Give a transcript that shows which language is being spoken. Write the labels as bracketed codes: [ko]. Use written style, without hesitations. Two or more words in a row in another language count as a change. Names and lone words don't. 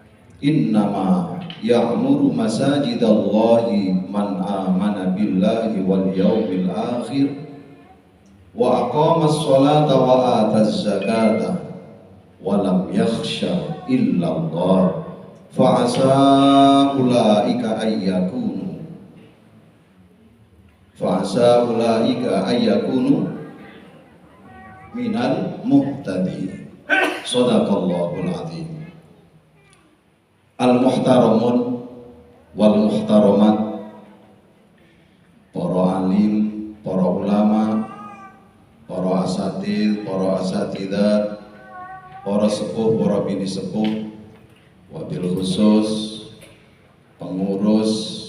[ar] قائل إنما يعمر مساجد الله من آمن بالله واليوم الآخر وأقام الصلاة وآتى الزكاة ولم يخش إلا الله فعسى أولئك أن يكونوا من المهتدين. صدق الله العظيم. المحترمون والمحترمات, [id] para alim, para ulama, para asatidz, para asatidzat, para sepuh, para bini sepuh, [ar] وبالخصوص [id] pengurus